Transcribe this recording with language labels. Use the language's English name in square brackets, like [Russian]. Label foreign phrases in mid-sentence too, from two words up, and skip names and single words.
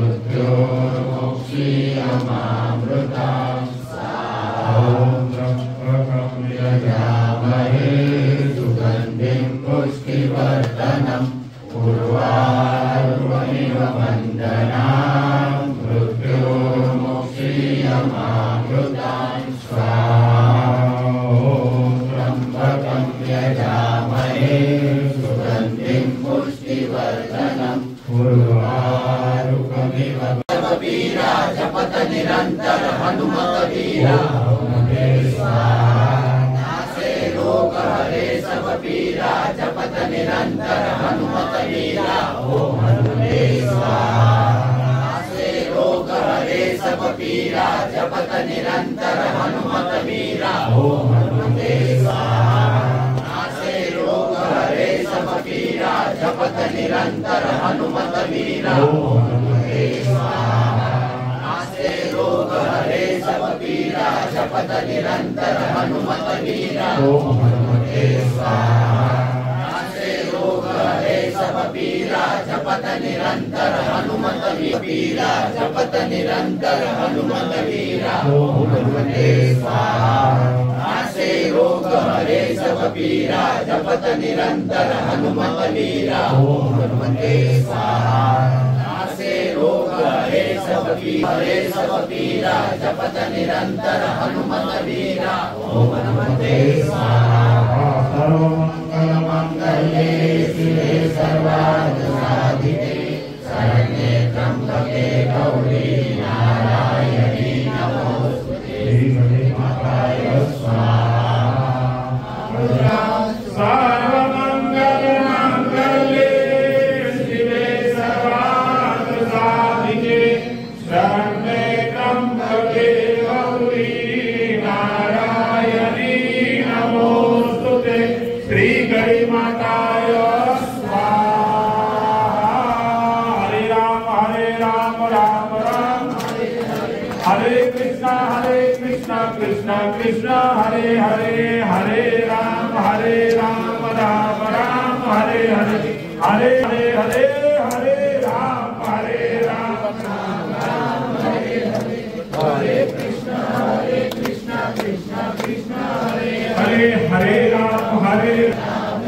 [Sanskrit] मृत्योर्मुक्षीयमामृतात् स्वाहा ॐ त्र्यम्बकं यजामहे सुगन्धिं पुष्टिवर्धनम् उर्वारुकमिव वन्दनात् मृत्योर्मुक्षीयमामृतात् स्वाहा ॐ त्र्यम्बकं यजामहे सुगन्धिं पुष्टिवर्धनम् उर्वारुकमिव [Awadhi] वीरा जपत निरंतर हनुमत वीरा [Sanskrit] हनुमते [Awadhi] स्वाहा नासे रोग हरे सब पीरा जपत निरंतर हनुमत वीरा [Sanskrit] ओम हनुमते स्वाहा [Awadhi] नासे रोग हरे सब पीरा जपत निरंतर हनुमत वीरा [Sanskrit] ओम हनुमते [Awadhi] स्वाहा नासे रोग हरे सब पीरा जपत निरंतर हनुमत वीरा [Sanskrit] ओम हनुमते स्वाहा [Awadhi] रोग हरे सब पीरा जपत निरंतर हनुमत वीरा [Sanskrit] ओम हनुमते स्वाहा [Awadhi] नासे रोग हरे सब पीरा जपत निरंतर हनुमत वीरा जपत निरंतर हनुमत वीरा [Sanskrit] ओम हनुमते स्वाहा [Awadhi] नासे रोग हरे सब पीरा जपत निरंतर हनुमत वीरा [Sanskrit] ओम हनुमते स्वाहा [Awadhi] नासे रोग हरे सब पीरा जपत निरंतर हनुमत वीरा [Sanskrit] ओम हनुमते स्वाहा सर्वमंगलमंगले शिवे सर्वार्थसाधिके शरण्ये त्र्यंबके गौरी नारायणी नमोस्तुते श्रीगणेशाय स्वाहा सर्वमंगलमंगले शिवे सर्वार्थसाधिके शरण्ये त्र्यंबके गौरी नारायणी नमोस्तुते श्रीगणेशाय स्वाहा हरे राम राम राम हरे कृष्ण कृष्ण कृष्ण हरे हरे हरे राम राम राम हरे हरे हरे हरे हरे हरे राम राम राम हरे हरे हरे कृष्ण कृष्ण कृष्ण हरे हरे हरे राम